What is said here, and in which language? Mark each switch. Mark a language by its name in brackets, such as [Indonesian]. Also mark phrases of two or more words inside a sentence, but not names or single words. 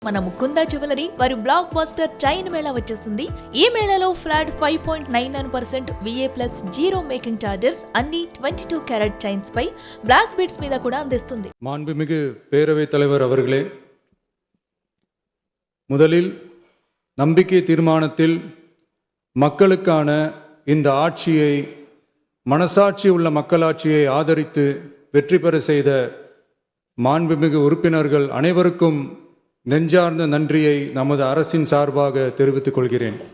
[Telugu] మన ముకుంద జ్యువెలరీ వారి [English] block buster chain [Telugu] మేళా వచ్చేసింది. ఈ మేళాలో [English] flat 5.99% VA plus 0 making charges [Telugu] అన్ని 22 [English] carat chains [Telugu] పై [English] black beads [Telugu] మీద కూడా అందిస్తుంది. [Tamil] மாண்புமிகு பேரவைத் தலைவர் அவர்களே, முதலில் நம்பிக்கை தீர்மானத்தில் மக்களுக்கான இந்த ஆட்சியை, மனசாட்சி உள்ள மக்களாட்சியை ஆதரித்து வெற்றி பெற செய்த மாண்புமிகு உறுப்பினர்கள் அனைவருக்கும் நெஞ்சார்ந்த நன்றியை நமது அரசின் சார்பாக தெரிவித்துக் கொள்கிறேன்.